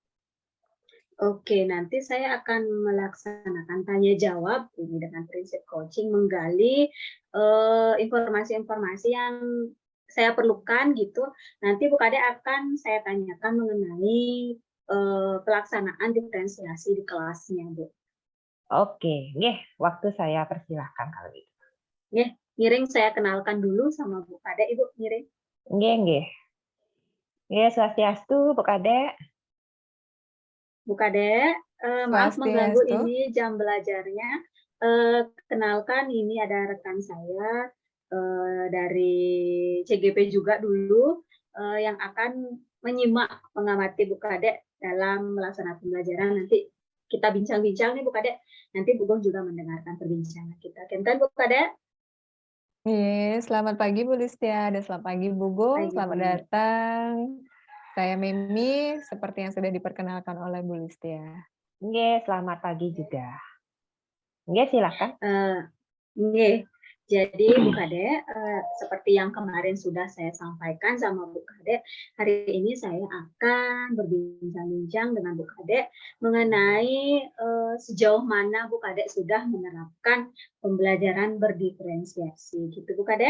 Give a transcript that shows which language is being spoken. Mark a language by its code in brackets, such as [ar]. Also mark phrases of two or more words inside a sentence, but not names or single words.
[id] Oke, nanti saya akan melaksanakan tanya jawab ini dengan prinsip coaching, menggali informasi-informasi yang saya perlukan gitu. Nanti Bu Kadek akan saya tanyakan mengenai pelaksanaan diferensiasi di kelasnya, Bu. Oke, nggih, waktu saya persilahkan kalau gitu. Nggih, ngiring saya kenalkan dulu sama Bu Kadek, Ibu ngiring. [ban] Nggih nggih. Nggih, swastiastu Bu Kadek. [id] Bu Kadek, maaf mengganggu [ban] Swastiastu. [id] ini jam belajarnya. Kenalkan ini ada rekan saya dari CGP juga dulu yang akan menyimak, mengamati Bu Kadek dalam melaksanakan pembelajaran. Nanti kita bincang-bincang nih Bu Kadek. Nanti Bu Gong juga mendengarkan perbincangan kita. [ban] Kenten Bu Kadek. [id] Iya, selamat pagi Bu Listia dan selamat pagi Bu Gung, Pagi selamat Bu. datang. Saya Mimi, seperti yang sudah diperkenalkan oleh Bu Listia. Nggih, selamat pagi juga. Nggih, silakan. [ban] Nggih. [id] Jadi Bu Kadek, seperti yang kemarin sudah saya sampaikan sama Bu Kadek, hari ini saya akan berbincang-bincang dengan Bu Kadek mengenai sejauh mana Bu Kadek sudah menerapkan pembelajaran berdiferensiasi, gitu Bu Kadek?